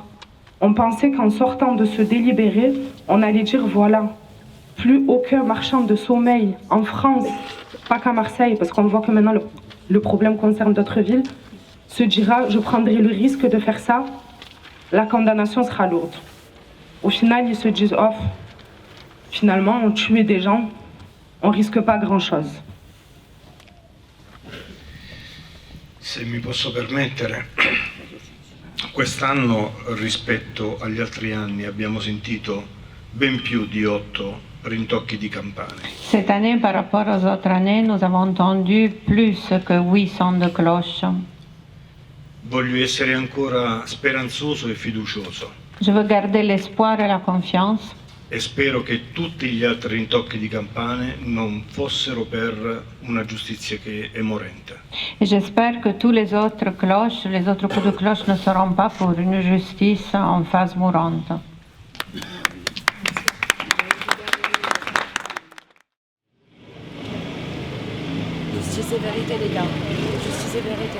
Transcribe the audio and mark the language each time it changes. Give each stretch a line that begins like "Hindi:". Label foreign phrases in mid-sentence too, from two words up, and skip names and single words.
French: On pensait qu'en sortant de ce délibéré, on allait dire voilà, plus aucun marchand de sommeil en France, pas qu'à Marseille, parce qu'on voit que maintenant le problème concerne d'autres villes, se dira je prendrai le risque de faire ça, la condamnation sera lourde. Au final, ils se disent oh, finalement, on tuait des gens, on risque pas grand-chose.
Italian: Se mi posso permettere, quest'anno rispetto agli altri anni abbiamo sentito ben più di 8 rintocchi di campane.
French: Cette année, par rapport aux autres années, nous avons entendu plus que 8 sons de cloche.
Italian: Voglio essere ancora speranzoso e fiducioso
French: Je veux garder l'espoir et la confiance
Italian: e spero che tutti gli altri rintocchi di campane non fossero per una giustizia che è morente.
French: et j'espère que tous les autres cloches, les autres coups de cloche ne seront pas pour une justice en phase mourante. Justice et vérité, les gars. Justice et vérité.